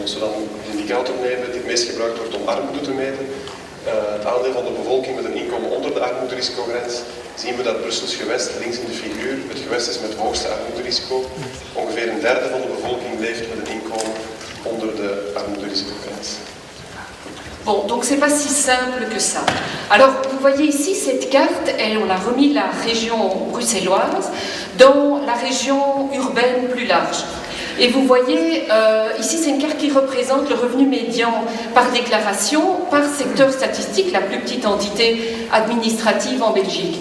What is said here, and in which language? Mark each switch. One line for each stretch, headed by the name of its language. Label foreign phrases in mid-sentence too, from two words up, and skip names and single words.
Dutch: Als we dan de indicator nemen die het meest gebruikt wordt om armoede te meten, het aandeel van de bevolking met een inkomen onder de armoederisicogrens, zien we dat Brussels gewest, links in de figuur, het gewest is met het hoogste armoederisico. Ongeveer een derde van de bevolking leeft met een inkomen onder de armoederisicogrens.
French: Bon, donc c'est pas si simple que ça. Alors, vous voyez ici cette carte, et on a remis la région bruxelloise dans la région urbaine plus large. Et vous voyez, ici c'est une carte qui représente le revenu médian par déclaration, par secteur statistique, la plus petite entité administrative en Belgique.